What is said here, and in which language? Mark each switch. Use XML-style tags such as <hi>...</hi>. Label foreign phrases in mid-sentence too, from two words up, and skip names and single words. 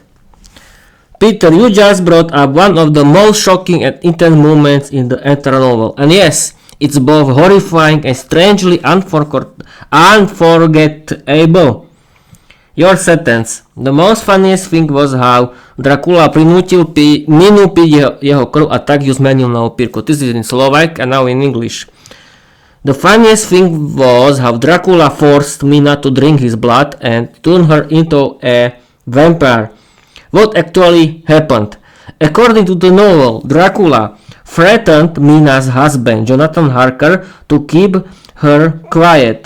<en>Peter, you just brought up one of the most shocking and intense moments in the entire novel, and yes, it's both horrifying and strangely unforgettable. Your sentence. The most funniest thing was how Dracula</en> <sk>prinutil Minu piť jeho krv a tak ju zmenil na opírku.</sk> <en>This is in Slovak and now in English. The funniest thing was how Dracula forced Mina to drink his blood and turn her into a vampire. What actually happened? According to the novel, Dracula threatened Mina's husband, Jonathan Harker, to keep her quiet.</en>